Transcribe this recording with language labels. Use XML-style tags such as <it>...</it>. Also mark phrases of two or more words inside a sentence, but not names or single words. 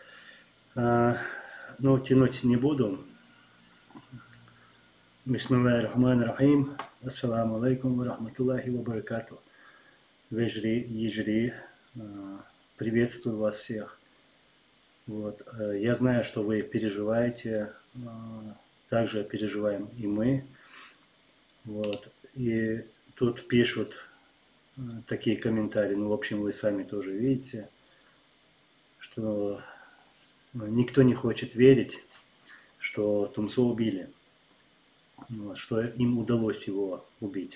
<ru>Ну, тянуть не буду.</ru> <ar>بسم الله الرحمن الرحيم. السلام عليكم ورحمة الله وبركاته.</ar> <ce>Вежри, ежри.</ce> <ru>Приветствую вас всех. Вот. Я знаю, что вы переживаете. Также переживаем и мы. Вот. И тут пишут такие комментарии. Ну, в общем, вы сами тоже видите, что никто не хочет верить, что Тумсо убили, что им удалось его убить.</ru>